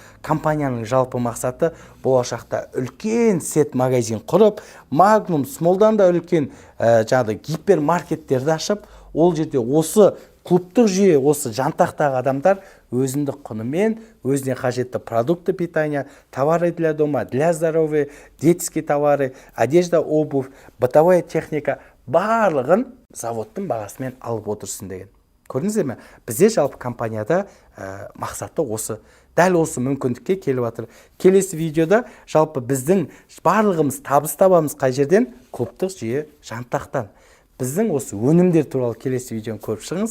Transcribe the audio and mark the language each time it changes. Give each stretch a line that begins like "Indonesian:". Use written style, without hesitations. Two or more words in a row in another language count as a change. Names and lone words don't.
Kazakh: Компанияның жалпы мақсаты болашақта үлкен сет магазин құрып, Магнум, Смолдан да үлкен гипермаркеттерді ашып, ол жерде осы клубтық жүйе, осы жантақтағы адамдар өзіндік құнымен, өзіне қажетті
Russian: продукты питания, товары для дома, для здоровья, детские товары, одежда, обувь, бытовая техника,
Kazakh: барлығын заводтың бағасымен алып отырсын деген. Көрдіңіздер ме? Бізде жалпы компанияда мақсаты осы. Дәл осы мүмкіндікке келіп жатыр. Келесі видеода жалпы біздің барлығымыз табыс табамыз қай жерден? Клубтық жүйе жантақтан. Біздің осы өнімдер туралы келесі видеоны көріп шығыңыз.